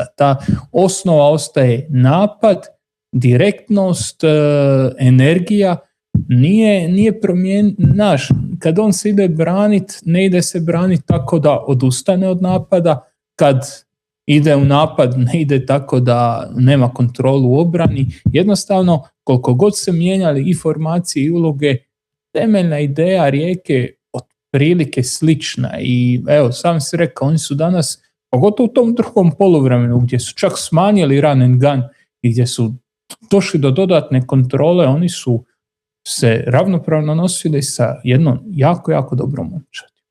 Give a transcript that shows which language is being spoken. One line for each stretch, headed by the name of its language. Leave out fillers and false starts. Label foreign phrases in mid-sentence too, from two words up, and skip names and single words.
Croatian: Ta osnova ostaje napad, direktnost, energija, nije naš, kad on se ide braniti, ne ide se braniti tako da odustane od napada, kad ide u napad, ne ide tako da nema kontrolu u obrani. Jednostavno, koliko god se mijenjali i formacije i uloge, temeljna ideja Rijeke otprilike slična. I evo, sam si rekao, oni su danas, pogotovo u tom drugom poluvremenu, gdje su čak smanjili
English: run and gun
Croatian: i gdje su došli do dodatne kontrole, oni su se ravnopravno nosili sa jednom jako, jako dobrom momčadi.